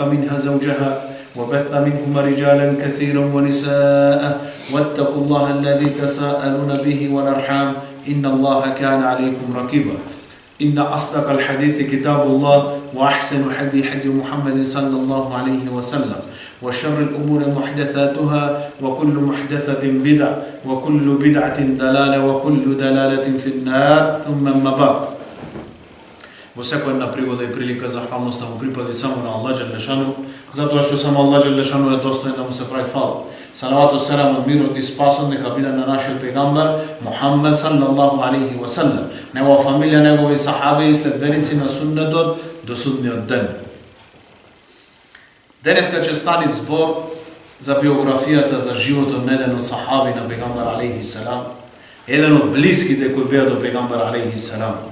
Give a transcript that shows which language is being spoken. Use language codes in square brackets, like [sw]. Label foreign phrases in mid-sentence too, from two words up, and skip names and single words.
[ar] منها زوجها وبث منهما رجالا كثيرا ونساء واتقوا الله الذي تساءلون به والأرحام إن الله كان عليكم رقيبا إن أصدق الحديث كتاب الله وأحسن حدي محمد صلى الله عليه وسلم وشر الأمور محدثاتها وكل محدثة بدعة وكل بدعة دلالة وكل دلالة في النار ثم أما بعد. [mk] Во секоја една пригода и прилика захвалноста му припади само на Аллах Джелешану, затоа што само Аллах Джелешану е достоен да му се прави фала. Салавату селамот, мирот и спасот нека биде на нашиот пегамбар Мухаммед [ar] صلى الله عليه وسلم, [mk] негова фамилија, негови сахаби и следбеници на суннетот до судниот ден. Денеска ќе стани збор за биографијата, за животот на еден од сахаби на пегамбар [ar] عليه السلام, [mk] еден од блиските кои беа до пегамбар [ar] عليه السلام.